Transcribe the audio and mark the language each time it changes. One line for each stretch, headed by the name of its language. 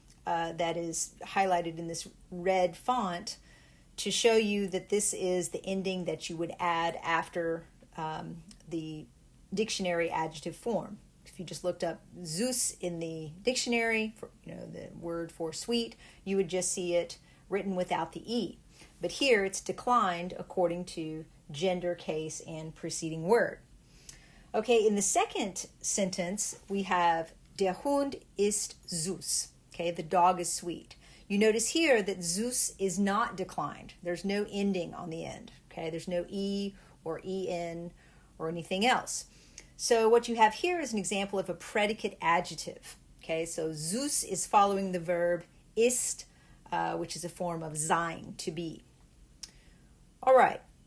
English: That is highlighted in this red font to show you that this is the ending that you would add after the dictionary adjective form. If you just looked up süß in the dictionary, for, the word for sweet, you would just see it written without the E. But here it's declined according to gender, case, and preceding word. Okay, in the second sentence, we have
German: der Hund ist süß.
English: Okay, the dog is sweet. You notice here that süß is not declined. There's no ending on the end. Okay, there's no E or EN or anything else. So what you have here is an example of a predicate adjective. Okay, so süß is following the verb ist, which is a form of sein, to be. All right.